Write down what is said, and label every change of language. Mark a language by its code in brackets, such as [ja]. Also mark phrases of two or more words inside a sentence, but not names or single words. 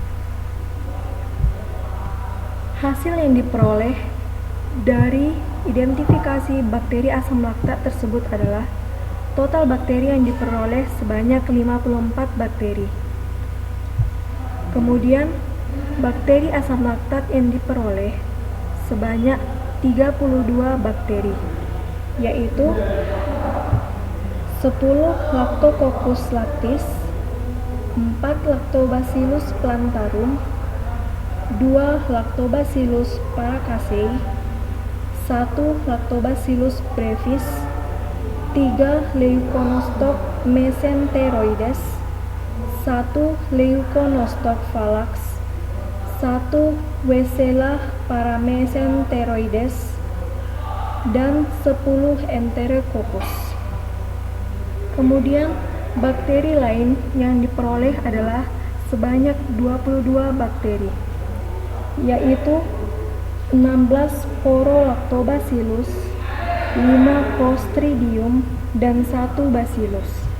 [id] Hasil yang diperoleh dari identifikasi bakteri asam laktat tersebut adalah total bakteri yang diperoleh sebanyak 54 bakteri. Kemudian, bakteri asam laktat yang diperoleh sebanyak 32 bakteri, yaitu 10 Lactococcus lactis, 4 Lactobacillus plantarum, 2 Lactobacillus paracasei, 1 Lactobacillus brevis, 3 Leuconostoc mesenteroides, 1 Leuconostoc valax, 1 Weisela paramesenteroides, dan 10 Enterococcus. Kemudian bakteri lain yang diperoleh adalah sebanyak 22 bakteri, yaitu 16 Porolactobacillus, 5 Clostridium, dan 1 Bacillus.